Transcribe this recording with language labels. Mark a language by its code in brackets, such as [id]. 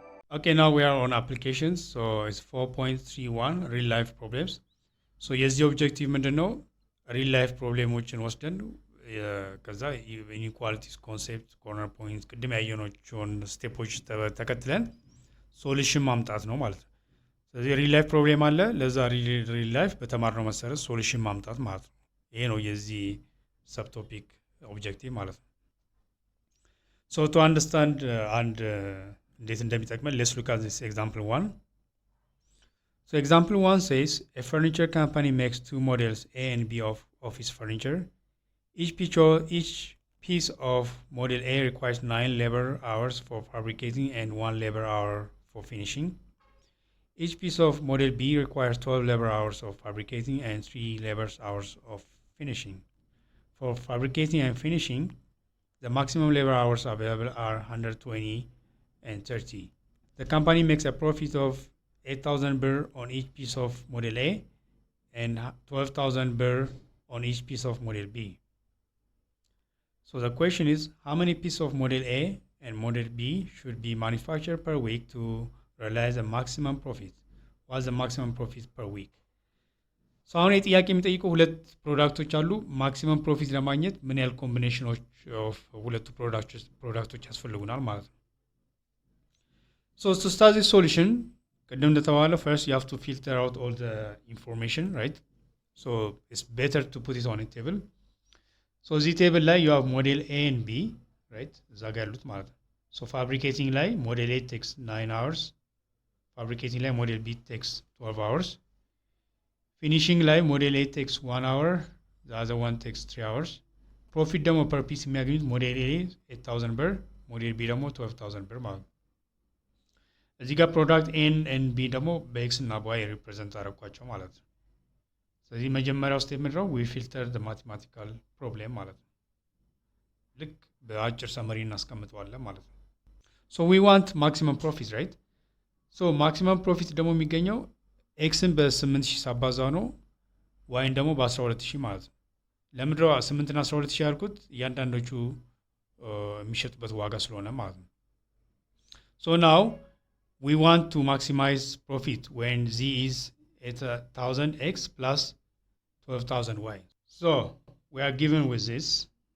[en] Okay, now we are on applications. So it's 4.31 real life problems. [am] So የዚህ ኦብጀክቲቭ ምንድን ነው? ሪል ላይፍ ፕሮብሌሞችን ወስደን ከዛ ኢኒኳሊቲስ ኮንሴፕት ኮርነር ፖይንት ቅድም ያየናቸውን ስቴፖች ተከትለን ሶሉሽን ማምጣት ነው ማለት ነው። ስለዚህ ሪል ላይፍ ፕሮብሌም አለ። ለዛ ሪል ላይፍ በተማርነው መሰረት ሶሉሽን ማምጣት ማለት ነው። ይሄ ነው የዚህ ሰብቶፒክ ኦብጀክቲቭ ማለት ነው። ሶ ቱ አንደርስታንድ አንድ እንዴት እንደሚጠቅመን [en] let's look at this example 1. So example 1 says a furniture company makes two models A and B of office furniture. Each piece of model A requires 9 labor hours for fabricating and 1 labor hour for finishing. Each piece of model B requires 12 labor hours of fabricating and 3 labor hours of finishing. For fabricating and finishing, the maximum labor hours available are 120 and 30. The company makes a profit of 8,000 birr on each piece of model A and 12,000 birr on each piece of model B. So the question is, how many pieces of model A and model B should be manufactured per week to realize a maximum profit? What's the maximum profit per week? [am] So አሁን የጥያቄ የሚጠይቁ ሁለት ፕሮዳክቶች አሉ። ማክሲመም ፕሮፊት ለማግኘት ምን ያህል ኮምቢኔሽኖች ኦፍ ሁለቱ ፕሮዳክቶች ያስፈልጉናል ማለት ነው። [en] So to start this solution, first you have to filter out all the information, right? So it's better to put it on a table. So this table you have model A and B, right? So fabricating model A takes 9 hours. Fabricating model B takes 12 hours. Finishing model A takes 1 hour. The other one takes 3 hours. Profit demo per piece model A 8,000 birr, model B demo 12,000 birr. [am] እዚህ ጋር ፕሮዳክት ኤን ኤንድ ቢ ደግሞ በኤክስ እና በዋይ ሪፕሬዘንት አደረኳቸው ማለት ነው። ስለዚህ መጀመሪያው ስቴፕ ምንድነው? [en] ዊ ፊልተር ዘ ማቴማቲካል ፕሮብሌም [am] ማለት ነው። ልክ በአጭር ሰመሪ እናስቀምጠዋለን ማለት ነው። [en] ሶ ዊ ዋንት ማክሲመም ፕሮፊት ራይት። [am] ሶ ማክሲመም ፕሮፊት ደግሞ የሚገኘው ኤክስን በ8000 ሳባዛ ነው፣ ዋይን ደግሞ በ12000 ማለት ነው። ለምንድነው 8 እና 12000 ያልኩት? እያንዳንዶቹ የሚሸጡበት ዋጋ ስለሆነ ማለት ነው። [en] ሶ ናው we want to maximize profit when z is 8,000x plus 12,000y. So we are given with this.